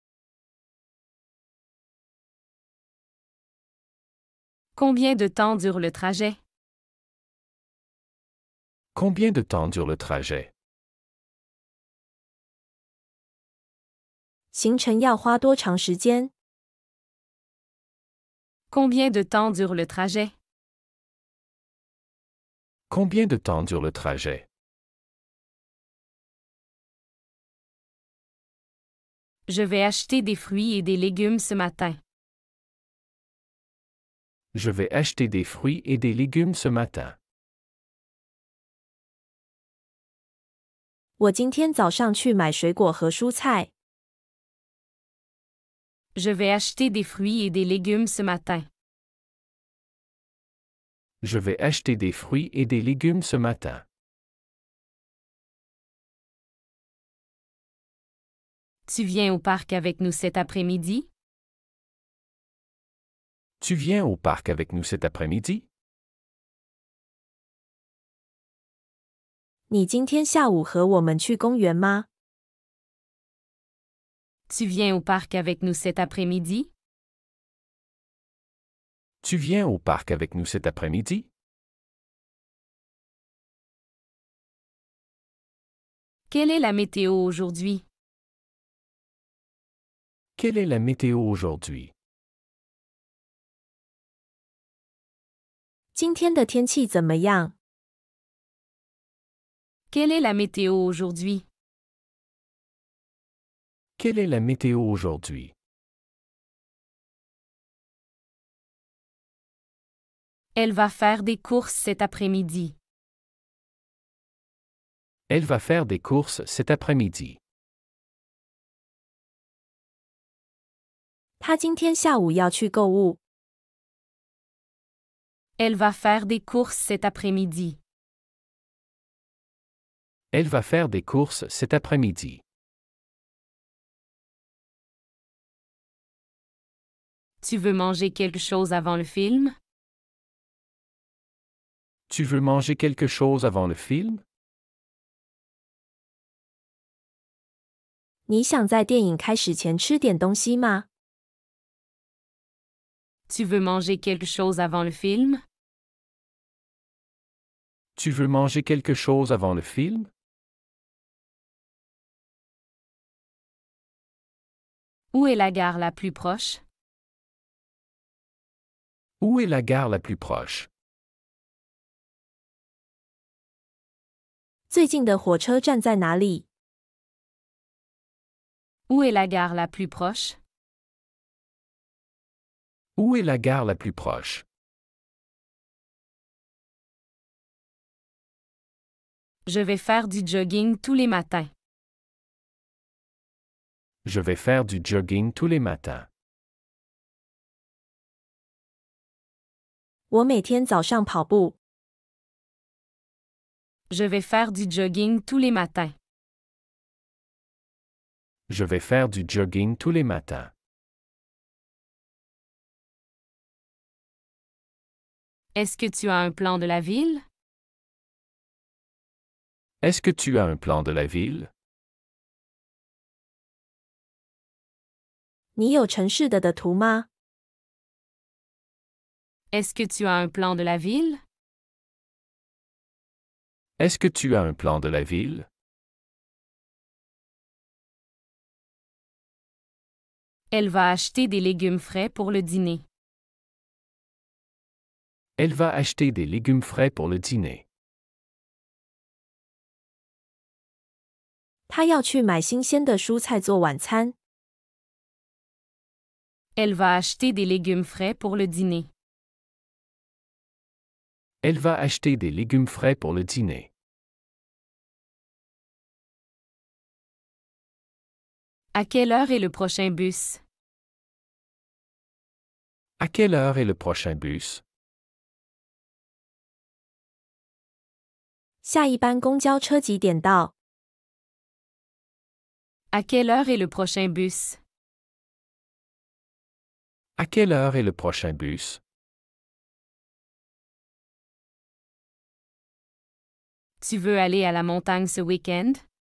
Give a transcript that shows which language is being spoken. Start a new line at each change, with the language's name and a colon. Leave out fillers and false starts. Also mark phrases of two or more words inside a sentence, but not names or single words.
French: Combien de temps dure le trajet? Combien de temps dure le trajet?
Chinese: 行程要花多长时间？
French: Combien de temps dure le trajet? Combien de temps dure le trajet? Je vais acheter des fruits et des légumes ce matin. Je vais acheter des fruits et des légumes ce matin.
Chinese: 我今天早上去买水果和蔬菜。
French: Je vais acheter des fruits et des légumes ce matin. Je vais acheter des fruits et des légumes ce matin. Tu viens au parc avec nous cet après-midi? Tu viens au parc avec nous cet après-midi?
Chinese: 你今天下午和我们去公园吗？
French: Tu viens au parc avec nous cet après-midi? Tu viens au parc avec nous cet après-midi? Quelle est la météo aujourd'hui? Quelle est la météo aujourd'hui?
Chinese: 今天的天气怎么样？
French: Quelle est la météo aujourd'hui? Quelle est la météo aujourd'hui? Elle va faire des courses cet après-midi. Elle va faire des courses cet après-midi.
Chinese: 他今天下午要去购物。
French: Elle va faire des courses cet après-midi. Elle va faire des courses cet après-midi. Tu veux manger quelque chose avant le film? Tu veux manger quelque chose avant le film?
Chinese: 你想在电影开始前吃点东西吗？
French: Tu veux manger quelque chose avant le film? Tu veux manger quelque chose avant le film? Où est la gare la plus proche? Où est la gare la plus proche?
Chinese: 最近的火车站在哪里？
French: Où est la gare la plus proche? Où est la gare la plus proche? Je vais faire du jogging tous les matins. Je vais faire du jogging tous les matins.
Chinese: 我每天早上跑步。
French: Je vais faire du jogging tous les matins. Je vais faire du jogging tous les matins. Est-ce que tu as un plan de la ville? Est-ce que tu as un plan de la ville?
Chinese: 你有城市的图吗？
French: Est-ce que tu as un plan de la ville? Est-ce que tu as un plan de la ville? Elle va acheter des légumes frais pour le dîner. Elle va acheter des légumes frais pour le dîner.
Chinese: 他要去买新鲜的蔬菜做晚餐。
French: Elle va acheter des légumes frais pour le dîner. Elle va acheter des légumes frais pour le dîner. À quelle heure est le prochain bus? À quelle heure est le prochain bus?
Chinese: 下一班公交车几点到？
French: À quelle heure est le prochain bus? À quelle heure est le prochain bus? Tu veux aller à la montagne ce week-end?